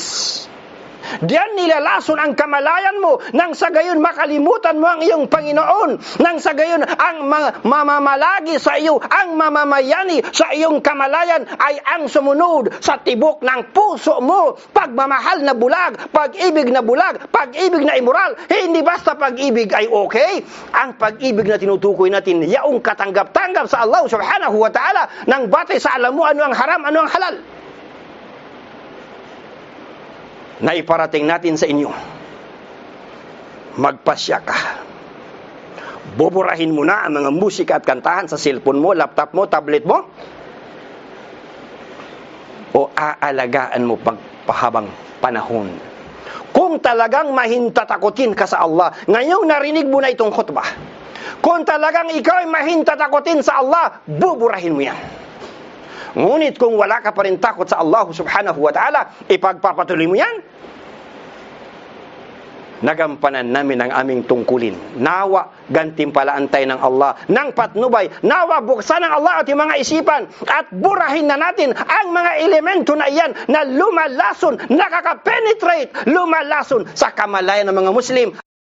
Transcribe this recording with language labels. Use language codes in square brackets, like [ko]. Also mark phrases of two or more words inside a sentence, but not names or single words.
[tl] Diyan nilalason ang kamalayan mo nang sa gayon makalimutan mo ang iyong Panginoon, nang sa gayon ang mamamalagi sa iyo, ang mamamayani sa iyong kamalayan ay ang sumunod sa tibok ng puso mo. Pagmamahal na bulag, pag-ibig na bulag, pag-ibig na immoral. Hindi basta pag-ibig ay okay. Ang pag-ibig na tinutukoy natin, yaong katanggap-tanggap sa Allah [ar] سبحانه وتعالى, [tl] nang batay sa alam mo ano ang haram, ano ang halal. Na iparating natin sa inyo, magpasya ka. Buburahin mo na ang mga musika at kantahan sa cellphone mo, laptop mo, tablet mo, o aalagaan mo pagpahabang panahon. Kung talagang mahintatakotin ka sa Allah, ngayong narinig mo na itong khutbah, kung talagang ikaw ay mahintatakotin sa Allah, buburahin mo yan. Ngunit kung wala ka pa rin takot sa Allah [ar] سبحانه وتعالى, [tl] ipagpapatuloy mo yan. Nagampanan namin ang aming tungkulin. Nawa, gantimpalaan tayo ng Allah ng patnubay. Nawa, buksan ng Allah at yung mga isipan at burahin na natin ang mga elemento na iyan na lumalason, nakaka-penetrate, lumalason sa kamalayan ng mga Muslim.